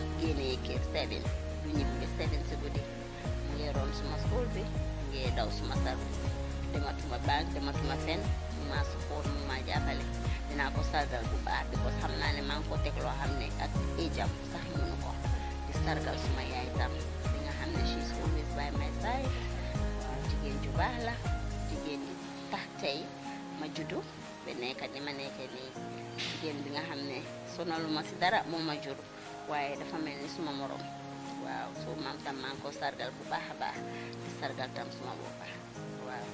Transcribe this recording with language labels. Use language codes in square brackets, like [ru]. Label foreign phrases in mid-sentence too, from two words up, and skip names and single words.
[wo] génnee kër 7 du ñibbi ba 7 si guddi mu ngi roon suma school bi mu ngi daw suma sar dematuma banque dematuma fenn mu maa support mu maa jàppale dinaa ko sargal bu baax because xam naa ne maa ngi ko teg loo xam ne ak ijam sax mënu ko di sargal suma yaay tam di nga xam ne [en] she is always by my side [wo] jigéen ju baax la jigéen ji tax tey ma juddu ba nekk ni ma nekkee nii jigéen bi nga xam ne sonaluma si dara moo ma jur waaye dafa mel ni suma morom waaw so maam tam maa ngi ko sargal bu baax a baax di sargal tam suma boppa waaw